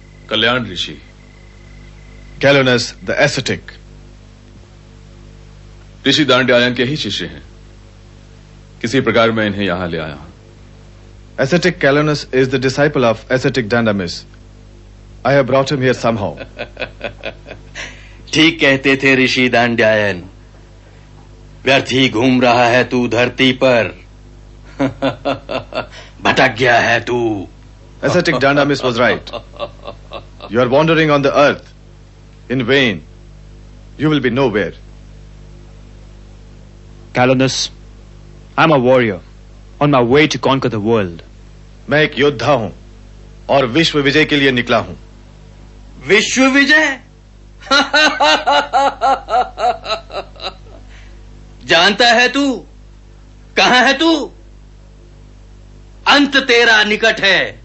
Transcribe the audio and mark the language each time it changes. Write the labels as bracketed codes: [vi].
[hi] Kalyan Rishi. [en] Calonus the ascetic. [hi] ऋषि दांड्यायन के ही शिष्य हैं, किसी प्रकार मैं इन्हें यहां ले आया हूं। [en] Ascetic Calonus is the disciple of ascetic Dandamis. I have brought him here somehow. [hi] ठीक कहते थे ऋषि दांड्यायन, व्यर्थ ही घूम रहा है तू धरती पर। भटक गया है तू। [en] Ascetic Dandamis was right. You are wandering on the earth in vain. You will be nowhere. Calonus, I'm a warrior on my way to conquer the world. [hi] मैं एक योद्धा हूं और विश्व विजय के लिए निकला हूं। विश्व विजय? जानता है तू? कहां है तू? अंत तेरा निकट है।